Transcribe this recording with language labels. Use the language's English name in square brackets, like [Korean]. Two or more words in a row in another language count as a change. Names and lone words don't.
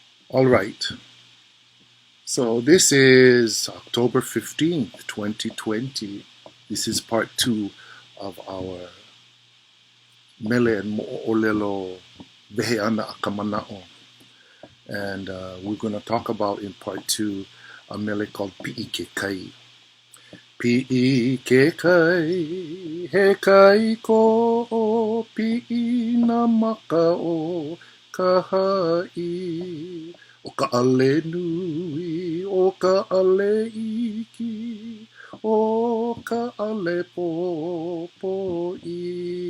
[English] All right. So this is October 15th, 2020. This is part 2 of our Mele and Mo'olelo Veheana Akamana'o. And we're going to talk about in part 2 a mele called PiʻI. [Hawaiian] Pi'i ke kai, he kai ko o pi'i NamakaokahaʻI. O ka ale nui, o ka ale iki, o ka ale popo'i.